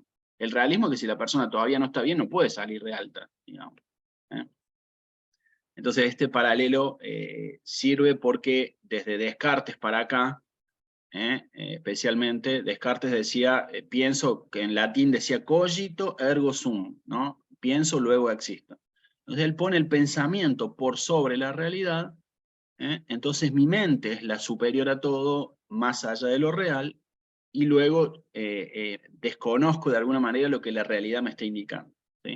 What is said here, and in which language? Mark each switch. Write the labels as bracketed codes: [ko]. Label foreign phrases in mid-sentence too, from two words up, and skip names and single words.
[es] El realismo es que si la persona todavía no está bien, no puede salir de alta, digamos. Entonces este paralelo sirve porque desde Descartes para acá, especialmente, Descartes decía, pienso, que en latín decía [la] cogito ergo sum, [es] ¿no? Pienso, luego existo. Entonces él pone el pensamiento por sobre la realidad, entonces mi mente es la superior a todo, más allá de lo real, y luego desconozco de alguna manera lo que la realidad me está indicando, ¿sí?